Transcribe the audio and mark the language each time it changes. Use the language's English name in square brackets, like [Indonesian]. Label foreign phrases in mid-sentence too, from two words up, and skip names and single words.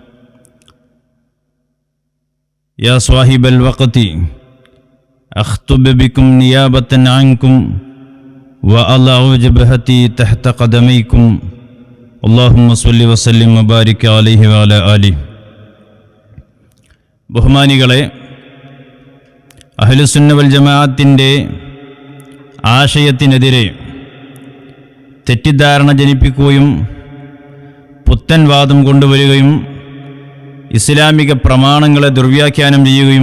[Arabic] يا صاحب الوقت أخطب بكم نيابة عنكم وأضع جبهتي تحت قدميكم. اللهم صل وسلم وبارك عليه وعلى آله. [Malayalam] ബഹുമാനികളെ, [Arabic] أهل السنة والجماعة [Malayalam] ആശയത്തിനെതിരെ തെറ്റിദ്ധാരണ ജനിപ്പിക്കുകയും പുത്തൻ വാദം കൊണ്ടുവരികയും ഇസ്ലാമിക പ്രമാണങ്ങളെ ദുർവ്യാഖ്യാനം ചെയ്യുകയും